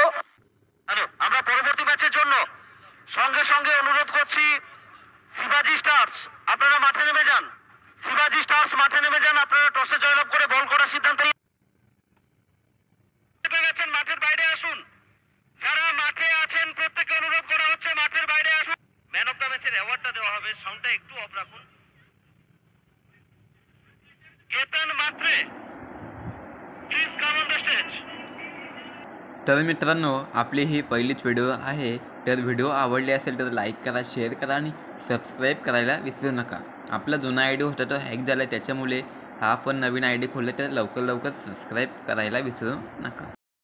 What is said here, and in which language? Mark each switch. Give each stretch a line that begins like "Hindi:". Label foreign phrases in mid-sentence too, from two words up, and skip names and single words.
Bangla: আমরা পরবর্তী ম্যাচের জন্য সঙ্গে সঙ্গে অনুরোধ করছি শিবাজি স্টার্স আপনারা মাঠে নেমে যান। শিবাজি স্টার্স মাঠে নেমে যান। আপনারা টসে জয়লাভ করে বল করার সিদ্ধান্ত মাঠের বাইরে আসুন। যারা মাঠে আছেন প্রত্যেককে অনুরোধ করা হচ্ছে মাঠের বাইরে আসুন।
English: man of the match
Bangla: অ্যাওয়ার্ডটা দেওয়া হবে, সাউন্ডটা একটু অফ রাখুন।
English: केतन मात्रे please come on the stage.
Marathi: तर मित्रांनो, आपली ही पहिलीच व्हिडिओ आहे, तर व्हिडिओ आवडली असेल तर लाईक करा, शेअर करा आणि सबस्क्राईब करायला विसरू नका। आपला जुना आय डी होता तो हॅक झाला, त्याच्यामुळे हा पण नवीन आय डी खोलला, तर लवकर सबस्क्राईब करायला विसरू नका।